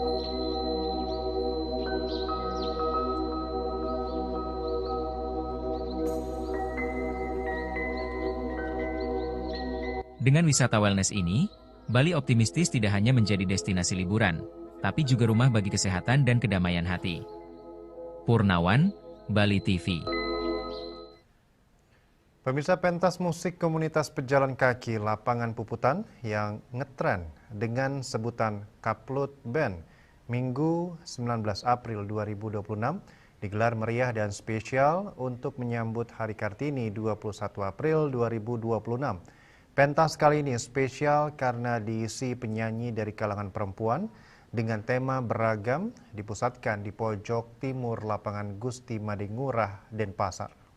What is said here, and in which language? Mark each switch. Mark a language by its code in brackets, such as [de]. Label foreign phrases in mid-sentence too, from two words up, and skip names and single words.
[id] Dengan wisata wellness ini, Bali optimistis tidak hanya menjadi destinasi liburan, tapi juga rumah bagi kesehatan dan kedamaian hati. Purnawan, Bali TV. Pemirsa, pentas musik komunitas pejalan kaki Lapangan Puputan yang ngetren dengan sebutan Kaplut Band Minggu 19 April 2026 digelar meriah dan spesial untuk menyambut Hari Kartini 21 April 2026. Pentas kali ini spesial karena diisi penyanyi dari kalangan perempuan dengan tema beragam dipusatkan di pojok timur lapangan Gusti Madingurah, Denpasar.